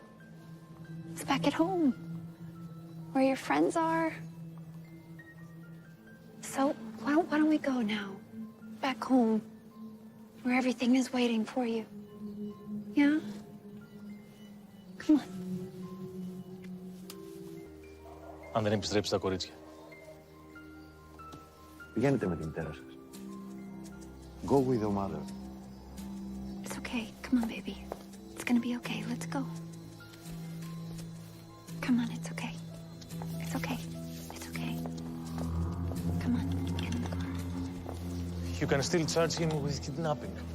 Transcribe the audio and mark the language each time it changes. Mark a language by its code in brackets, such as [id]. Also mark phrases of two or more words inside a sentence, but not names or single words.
[en] It's back at home, where your friends are. So why don't we go now? Back home, where everything is waiting for you. Yeah? Come on. [el] Αν δεν επιστρέψει τα κορίτσια. Πηγαίνετε με τη μητέρα σας. [en] Go with your mother. It's okay. Come on, baby. It's gonna be okay. Let's go. Come on, it's okay. It's okay. It's okay. Come on, get in the car. You can still charge him with kidnapping.